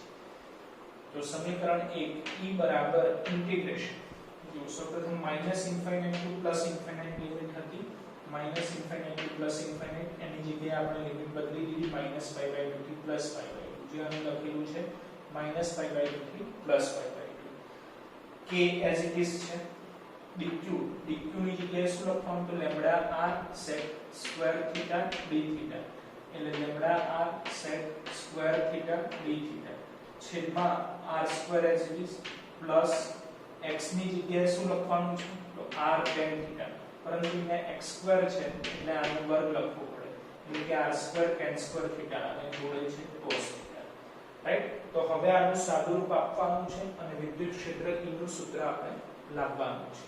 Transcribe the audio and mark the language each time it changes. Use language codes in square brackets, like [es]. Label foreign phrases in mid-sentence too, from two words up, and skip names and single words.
[gu] તો સમીકરણ 1 e બરાબર ઇન્ટિગ્રેશન જો સૌપ્રથમ [en] minus infinite to plus infinite limit [gu] હતી [en] minus infinite to plus infinite [gu] એની જગ્યાએ આપણે લિમિટ બદલી દીધી -π/2 થી +π/2 જે અહીં લખેલું છે -π/2 થી +π/2 k [en] as it is [gu] છે dq ની જગ્યાએ શું લખવાનું તો [en] lambda r sec square theta d theta [gu] એટલે [en] lambda r sec square theta d theta [gu] છેદમાં [en] r square as it is plus x [gu] ની જગ્યાએ શું લખવાનું છે તો [en] r tan theta [gu] પરંતુ અહીંયા [en] x square [gu] છે એટલે આનો વર્ગ લખવો પડે એટલે કે [en] r square tan square theta [gu] અને જોડે છે [en] cos theta right. [gu] તો હવે આનું સાદુરૂપ આપવાનું છે અને વિદ્યુત ક્ષેત્ર E નું સૂત્ર આપણે લાવવાનું છે.